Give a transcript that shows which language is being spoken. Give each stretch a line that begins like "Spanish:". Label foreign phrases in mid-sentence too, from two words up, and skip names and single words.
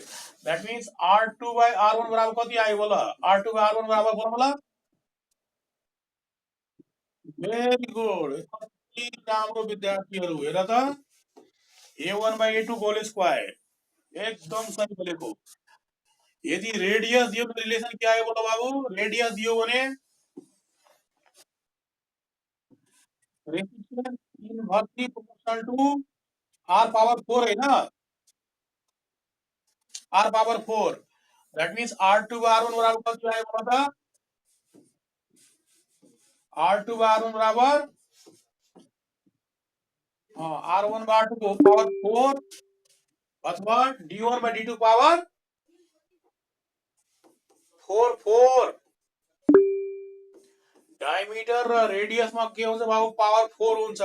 English: that means
Nepali: R2 by R1 बराबर कति आयो बोला? R2 by R1 बराबर फर्मुला
English: very good.
Nepali: कति राम्रो विद्यार्थीहरू हेर त, A1 by A2
English: whole square
Nepali: एकदम सही बोलेको। यदि रेडियस दियो
Hindi: तो रिलेशन क्या आयो बोलो बाबू?
Nepali: रेडियस दियो भने
English: resistance inversely proportional to R power 4
Hindi: है ना,
English: R power 4. that means
Nepali: R2 by R1 बराबर कति आयो बोला त? R2 by R1 बराबर R1 by R2 को पावर 4 अथवा D1 by D2 पावर 4 डायमिटर र रेडियसमा के हुन्छ बाबु? पावर 4 हुन्छ।